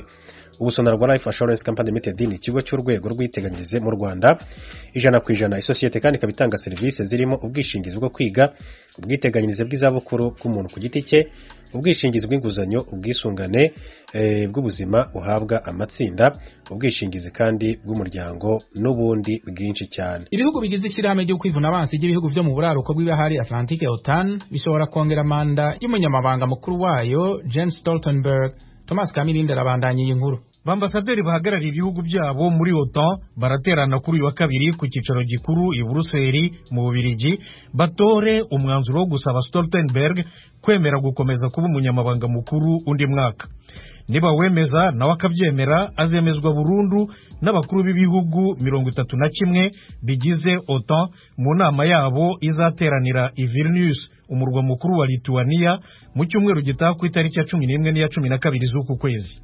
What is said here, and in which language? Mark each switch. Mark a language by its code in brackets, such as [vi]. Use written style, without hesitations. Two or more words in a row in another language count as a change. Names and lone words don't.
[rw] Ubu Sonarwa Life Assurance Company Limited ni ikigo cy'urwego rw'iteganyirize mu Rwanda 100%. Isosiyete kandi ikabitanga serivisi zirimo ubwishingizi bwo kwiga, ubwiteganyirize bw'izabukuru bw'umuntu ku giti cye, ubwishingizi bw'inguzanyo, ubwisungane bw'ubuzima buhabwa amatsinda, ubwishingizi kandi bw'umuryango n'ubundi bwinshi cyane. [rn] Ibihugu bigize ishyirahamwe ryo kwivuna abansi ry'ibihugu byo mu buraruko bw'ibahari Atlantique OTAN bishobora kongera manda y'umunyamabanga mukuru wayo Jens Stoltenberg. Thomas Kamilinde arabandanya iyi nkuru. Bambasaderi bahagarariye ibihugu byabo muri OTAN baraterana kuri uyu wa kabiri ku cyicaro gikuru i Buruseli mu Bubiligi batore umwanzuro wo gusaba Stoltenberg kwemera gukomeza kuba umunyamabanga mukuru undi mwaka. Niba wemeza nawe akabyemera azemezwa burundu n'abakuru b'ibihugu 31 bigize OTAN mu nama yabo izateranira i Vilnius umurwa mukuru wa Lithuania mu cyumweru gitaha ku itariki ya 11 n'iya 12 z'uku kwezi.